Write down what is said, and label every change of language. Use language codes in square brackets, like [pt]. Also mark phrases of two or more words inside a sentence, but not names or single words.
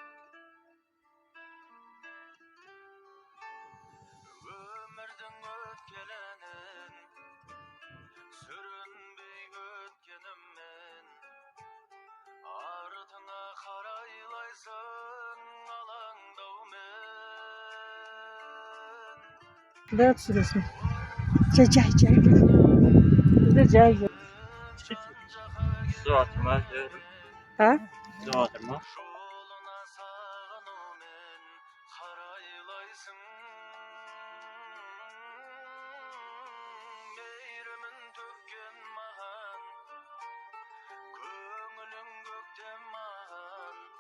[kk] Өмірдің өткеленін сүрінбей өткеніммен, артыңа қарайлайсың алаңдаумен. Куда түсіресің? Жай. Куда жай. [tr] Su atma diyorum. Ha? Su atma. [kk] Жолына сағынумен қарайлайсың. Мейірімін төккен маған, көңілің көктем маған.